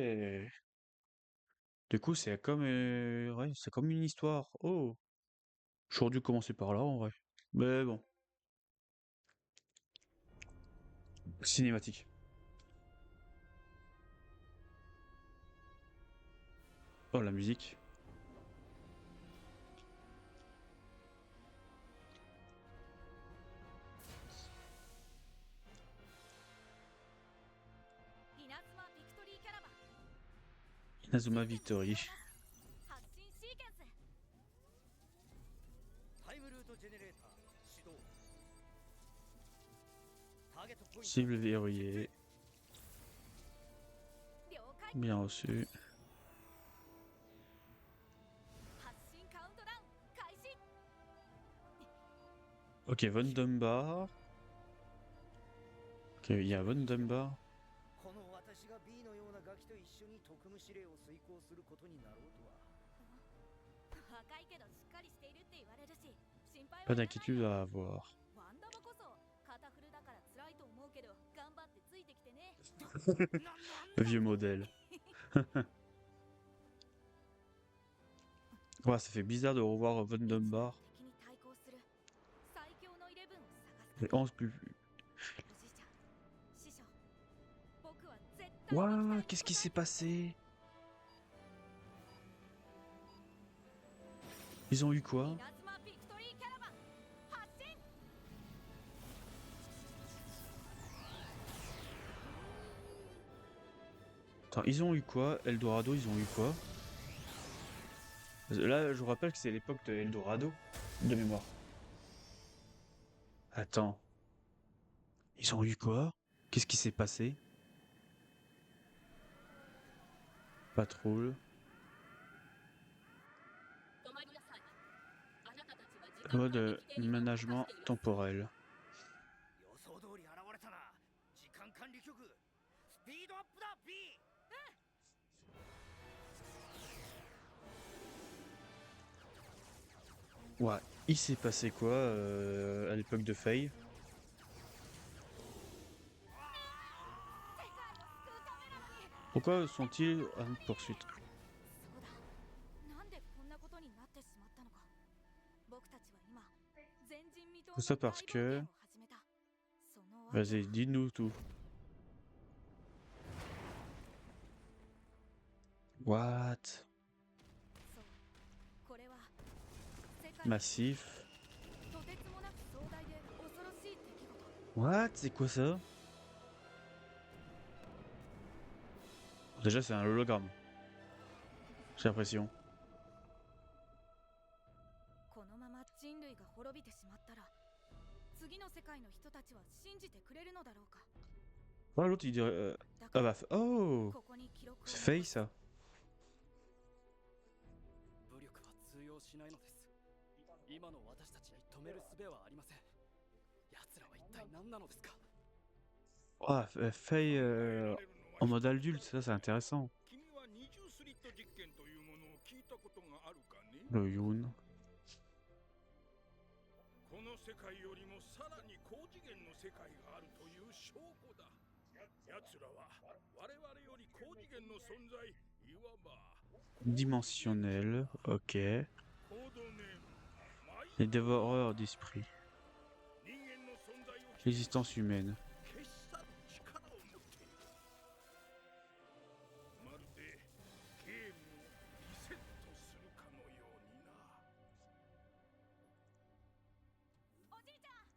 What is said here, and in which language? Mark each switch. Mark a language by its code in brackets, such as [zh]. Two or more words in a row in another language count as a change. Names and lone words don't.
[fr] Du coup, ouais, c'est comme une histoire. Oh, j'aurais dû commencer par là en vrai. Mais bon, cinématique. Oh, la musique. [ja] 稲妻ビクトリーキャラバン Inazuma Victory. 発進シーケンス。タイムルートジェネレーター始動。ターゲットポイント。 [fr] Cible verrouillée. [ja] 了解。 [fr] Bien reçu. [ja] 発進カウントダウン開始。 [fr] Ok, Von Dumbar. Ok, il y a Von Dumbar. [ja] この私が B のようなガキと一緒に特務指令を遂行することになろうとは。若いけどしっかりしているって言われるし心配 [fr] Pas [ja] はいらない [fr] d'inquiétude [ja] よ [fr] à avoir. [ja] ワンダバこそ肩フルだから辛いと思うけど頑張ってついてきてね [fr] Vieux modèle. Ouais, ça fait bizarre de revoir Von Dunbar. [ja] 敵に対抗する最強のイレブンを探す [fr] Les 11 plus. [ja] おじいちゃん師匠僕は絶対に [fr] Waouh, qu'est-ce qui s'est passé? Ils ont eu quoi? [ja] 稲妻ビクトリーキャラバン発進 [fr] Attends, ils ont eu quoi? Eldorado, ils ont eu quoi? Là, je vous rappelle que c'est l'époque de Eldorado, de mémoire. Attends. Ils ont eu quoi? Qu'est-ce qui s'est passé? Patrouille. Mode management temporel. [ja] 予想通り現れたな。時間管理局スピードアップだ B。 [fr] Ouais, il s'est passé quoi à l'époque de Faye? Pourquoi sont-ils en poursuite? [ja] そうだなんでこんなことになってしまったのか僕たちは今前人未到 [fr] Tout ça parce que... [ja] の大冒険を始めたその訳は [fr] Vas-y, dis-nous tout. [en] What? [ja] そうこれは世界 [fr] Massif. [ja] とてつもなく壮大で恐ろしい出来事 [en] What? [fr] C'est quoi ça? Déjà, c'est un hologramme. J'ai l'impression. [ja] このまま人類が滅びてしまったら次の世界の人たちは信じてくれるのだろうか [fr] Oh, l'autre, il dirait... [ja] だか Ah ら [fr] bah... Oh! [ja] ここに記録を [fr] C'est Faye, ça. [ja] 武力は通用しないのです。今の私たちに止める術はありません。奴らは一体何なのですか。 [fr] Ah, Faye en mode adulte, ça, c'est intéressant. [ja] 君は二重スリット実験というものを聞いたことがあるかね。 [fr] Le Yoon. [ja] この世界よりもさらに高次元の世界があるという証拠だ。奴らは我々より高次元の存在、いわば [fr] Dimensionnel, ok. [ja] コードネーム、マイ [fr] Les dévoreurs d'esprit. [ja] 人間の存在を [fr] L'existence humaine. [ja] 消し去る力を持っている。まるでゲームをリセットするかのようにな。おじいちゃん